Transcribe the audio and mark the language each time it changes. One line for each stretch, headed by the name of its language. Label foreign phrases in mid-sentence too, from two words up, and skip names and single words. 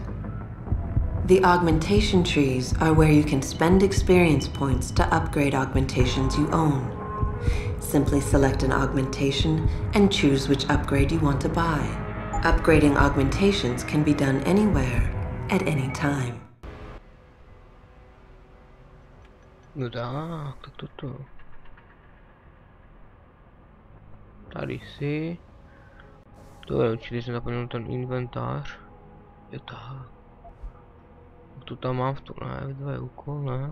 English: The augmentation trees are where you can spend experience points to upgrade augmentations you own. Simply select an augmentation and choose which upgrade you want to buy. Upgrading augmentations can be done anywhere, at any time.
Czech: No tak toto. Tady si. To je určitě, jsem zapomněl ten inventář. Je tak. To tam mám v tom, ne, dva úkol, ne?